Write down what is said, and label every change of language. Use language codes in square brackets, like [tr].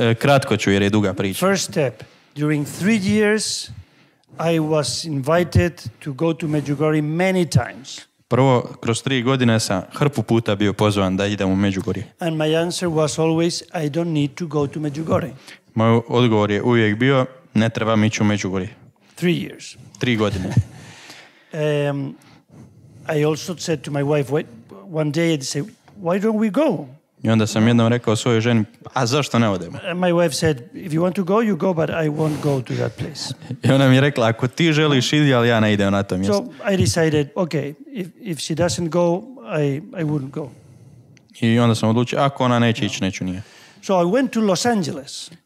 [hr] kratko ću jer je duga priča. [en] First step, during 3 years, I was invited to go to Međugorje many times. [hr] Prvo, kroz 3 godine sam hrpu puta bio pozvan da idem u Međugorje. [en] And my answer was always, I don't need to go to Međugorje. [hr] Moj odgovor je uvijek bio, ne trebam ići u Međugorje. [en] 3 years. [hr] 3 godine. [en] I also said to my wife, one day I said, why don't we go? [hr] I onda sam jednom rekao svojoj ženi, a zašto ne odemo? [en] My wife said, if you want to go, you go, but I won't go to that place. [hr] I ona mi je rekla, ako ti želiš idi, ali ja ne idem na to mjesto. [en] So I decided, okay, if she doesn't go, I wouldn't go. [hr] I onda sam odlučio, ako ona neće ići, neću nije. [en] So I went to Los Angeles.